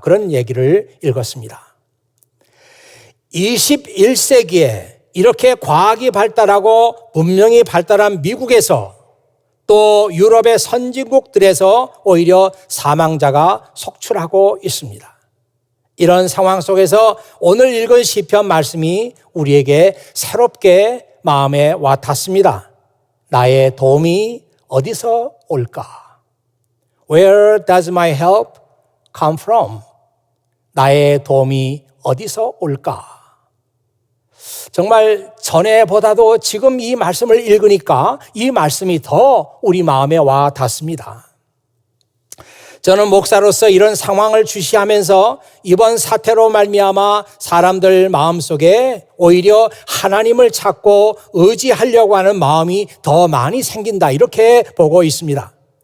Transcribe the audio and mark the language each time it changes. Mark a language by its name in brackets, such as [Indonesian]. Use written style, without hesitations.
[Korean] 그런 얘기를 읽었습니다. 21세기에 이렇게 과학이 발달하고 문명이 발달한 미국에서 또 유럽의 선진국들에서 오히려 사망자가 속출하고 있습니다. 이런 상황 속에서 오늘 읽은 시편 말씀이 우리에게 새롭게 마음에 와 닿습니다. 나의 도움이 어디서 올까? [English] Where does my help come from? [Korean] 나의 도움이 어디서 올까? 정말 전에보다도 지금 이 말씀을 읽으니까 이 말씀이 더 우리 마음에 와 닿습니다. 저는 목사로서 이런 상황을 주시하면서 이번 사태로 말미암아 사람들 마음속에 오히려 하나님을 찾고 의지하려고 하는 마음이 더 많이 생긴다 이렇게 보고 있습니다.